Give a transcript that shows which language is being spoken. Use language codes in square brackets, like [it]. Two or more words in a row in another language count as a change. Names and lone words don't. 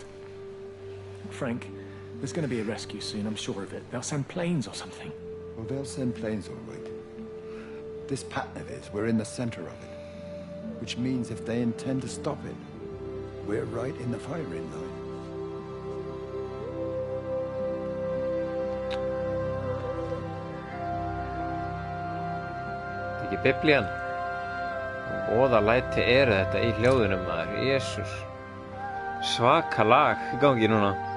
[en] Frank, there's going to be a rescue soon, I'm sure of it. They'll send planes or something. Well, they'll send planes, all right. This pattern of his, we're in the center of it. Which means if they intend to stop it, we're right in the firing line. [is] Ekki biblían. Voða læti þetta í hljóðunum maður. Jesús. Svaka lag í gangi núna.